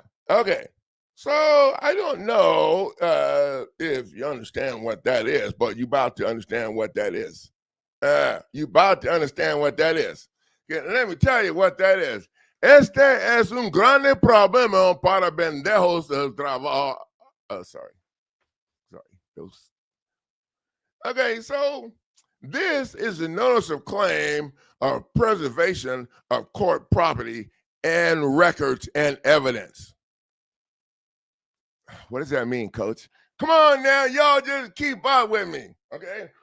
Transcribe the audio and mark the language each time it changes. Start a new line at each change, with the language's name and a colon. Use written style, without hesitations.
English: Okay. So I don't know if you understand what that is, but you about to understand what that is. You about to understand what that is. Okay, let me tell you what that is.
Spanish: Este es un grande problema para pendejos del trabajo.
English: Sorry. Okay, so this is a notice of claim of preservation of court property and records and evidence. What does that mean, Coach? Come on now, y'all just keep up with me, okay?